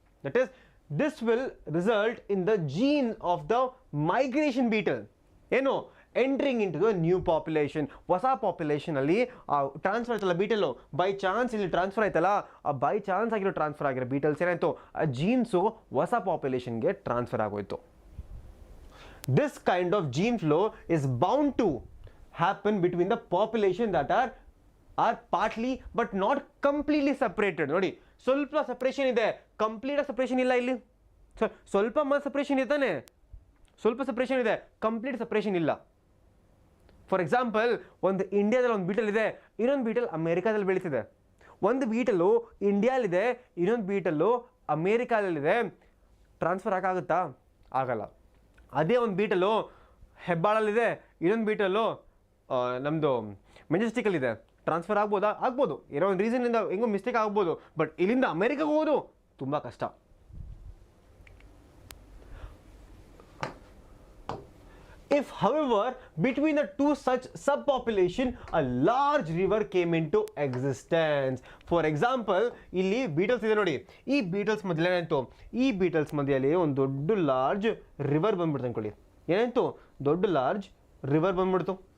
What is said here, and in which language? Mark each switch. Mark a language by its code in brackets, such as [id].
[en] That is this will result in the gene of the migration beetle ಏನು entering into the new population. [kn] ಹೊಸ ಪಾಪ್ಯುಲೇಷನಲ್ಲಿ transfer ಆಯ್ತಲ್ಲ beetle, by chance ಇಲ್ಲಿ transfer ಆಯ್ತಲ್ಲ, ಆ by chance ಆಗಿರೋ transfer ಆಗಿರೋ beetles ಏನಾಯಿತು, ಆ ಜೀನ್ಸು ಹೊಸ ಪಾಪ್ಯುಲೇಷನ್ಗೆ ಟ್ರಾನ್ಸ್ಫರ್ ಆಗೋಯ್ತು. [en] This kind of gene flow is bound to happen between the population that are partly but not completely separated. [kn] ನೋಡಿ ಸ್ವಲ್ಪ ಸಪ್ರೇಷನ್ ಇದೆ, ಕಂಪ್ಲೀಟ್ ಸಪ್ರೇಷನ್ ಇಲ್ಲ ಇಲ್ಲಿ. ಸ್ವಲ್ಪ ಸಪ್ರೇಷನ್ ಇದ್ದಾನೆ, ಸ್ವಲ್ಪ ಸಪ್ರೇಷನ್ ಇದೆ, ಕಂಪ್ಲೀಟ್ ಸಪ್ರೇಷನ್ ಇಲ್ಲ. ಫಾರ್ ಎಕ್ಸಾಂಪಲ್, ಒಂದು ಇಂಡಿಯಾದಲ್ಲಿ ಒಂದು ಬೀಟಲ್ ಇದೆ, ಇನ್ನೊಂದು ಬೀಟಲ್ ಅಮೇರಿಕಾದಲ್ಲಿ ಬೆಳೀತಿದೆ. ಒಂದು ಬೀಟಲು ಇಂಡಿಯಾಲಿದೆ, ಇನ್ನೊಂದು ಬೀಟಲ್ಲು ಅಮೇರಿಕಾದಲ್ಲಿದೆ, ಟ್ರಾನ್ಸ್ಫರ್ ಆಗುತ್ತಾ, ಆಗಲ್ಲ. ಅದೇ ಒಂದು ಬೀಟಲು ಹೆಬ್ಬಾಳಲ್ಲಿದೆ, ಇನ್ನೊಂದು ಬೀಟಲು ನಮ್ಮದು ಮೆಜೆಸ್ಟಿಕಲ್ಲಿದೆ, ಟ್ರಾನ್ಸ್ಫರ್ ಆಗ್ಬೋದಾ, ಆಗ್ಬೋದು, ಏನೋ ಒಂದು ರೀಸನ್ನಿಂದ ಹೆಂಗೋ ಮಿಸ್ಟೇಕ್ ಆಗ್ಬೋದು. ಬಟ್ ಇಲ್ಲಿಂದ ಅಮೇರಿಕಾಗೆ ಹೋಗೋದು ತುಂಬ ಕಷ್ಟ. [en] If, however, between the two such subpopulation, a large river came into existence. [kn] For example, ಇಲ್ಲಿ ಬೀಟಲ್ಸ್ ಇದೆ ನೋಡಿ, ಈ ಬೀಟಲ್ಸ್ ಮಧ್ಯೆ ಏನಾಯ್ತು, ಈ ಬೀಟಲ್ಸ್ ಮಧ್ಯೆಯಲ್ಲಿ ಒಂದು ದೊಡ್ಡ ಲಾರ್ಜ್ ರಿವರ್ ಬಂದ್ಬಿಡ್ತು ಅನ್ಕೊಳ್ಳಿ. ಏನಾಯ್ತು, ದೊಡ್ಡ ಲಾರ್ಜ್ ರಿವರ್ ಬಂದ್ಬಿಡ್ತು.